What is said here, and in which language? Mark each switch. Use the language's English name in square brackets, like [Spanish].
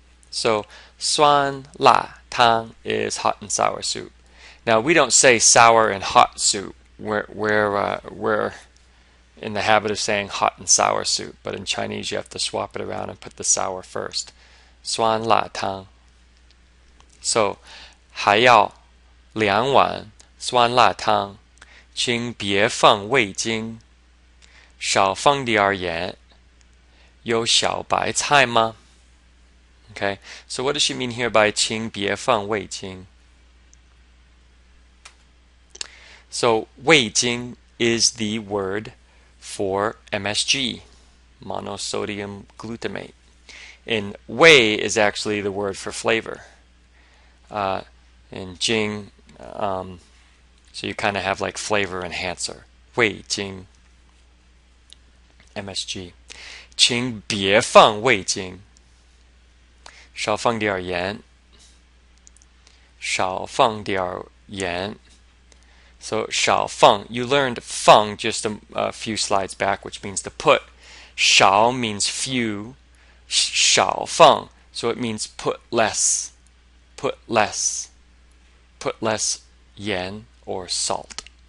[English] So 酸辣汤 is hot and sour soup. Now we don't say sour and hot soup. We're in the habit of saying hot and sour soup, but in Chinese you have to swap it around and put the sour first. [Chinese] 酸辣汤. So 还要2碗酸辣汤，请别放味精，少放点儿盐。有小白菜吗? [English] Okay, so what does she mean here by [Chinese] 请别放味精? [English] So 味精 is the word for MSG, monosodium glutamate. And 味 is actually the word for flavor. And 精, so you kind of have like flavor enhancer. 味精, MSG. [Chinese] 请别放味精，少放点儿盐，少放点儿盐。 [English] So 少放, you learned 放 just a few slides back, which means to put. Shao means few. Shao feng, so it means put less. Put less. Put less yan or salt.